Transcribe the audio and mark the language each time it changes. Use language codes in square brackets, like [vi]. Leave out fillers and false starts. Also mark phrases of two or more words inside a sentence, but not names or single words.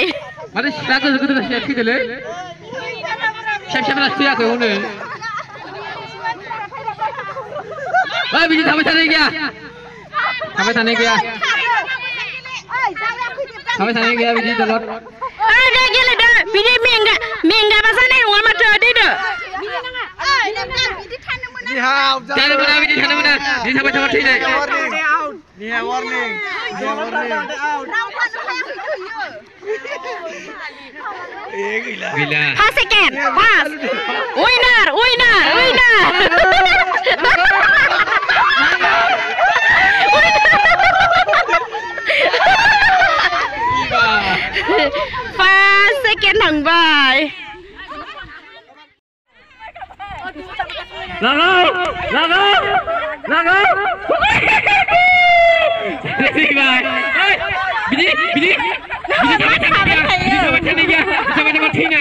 [brx] माने सिख्ला गोदो गासिया थैदोलै फिसा थैयाखै हनै बिदि थाबाय थानाय गैया बिदि दलद दे गेलेदो बिदि मेंगाबा जानाय नङा माथो दैदो जानो मोना बिदि थानो मोना बिदि थाबाय थाबा थैनाय warning gila [en] 5 second pass winner second थांबाय [brx] लागाव थैबाय बिदि थाबाय थानाय गैया थैनाय